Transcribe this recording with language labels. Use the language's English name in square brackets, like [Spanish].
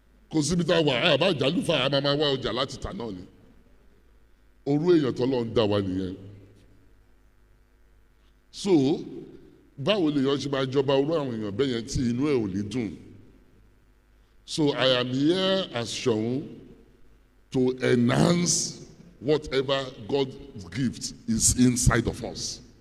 [Yoruba] Kò síbi tá a wà àbá jàlúfà a máa wá ọjà láti tà náà ni. Orú èèyàn t'Ọlọ́run dá wa nìyẹn. So báwo lèèyàn ṣe máa jọba orú àwọn èèyàn bẹ́ẹ̀ yẹn tí inú ẹ̀ ò ní dùn? [English] So I am here as Ṣọ̀ún to enhance whatever God's gift is inside of us.